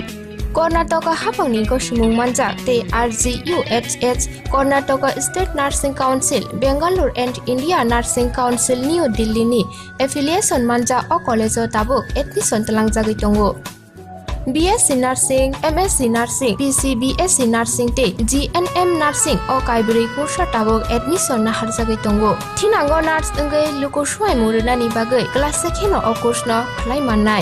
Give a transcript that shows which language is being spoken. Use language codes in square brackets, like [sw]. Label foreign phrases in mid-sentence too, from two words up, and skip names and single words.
[trp] Karnataka Hapangni Koshimung Manjak, Te RGUHH, Karnataka State Nursing Council, Bangalore and India Nursing Council New Delhi ni, Affiliation Manja o College Tabuk, Admission Talangjagi Tongo. BSc Nursing, MSc Nursing, PCBSc Nursing te GNM Nursing o Kaibri Kursa Tabok Admission na harjagai tongo. Thinango nurse engai lukoshwai murunani bagai class sekheno o course no khlai mannai.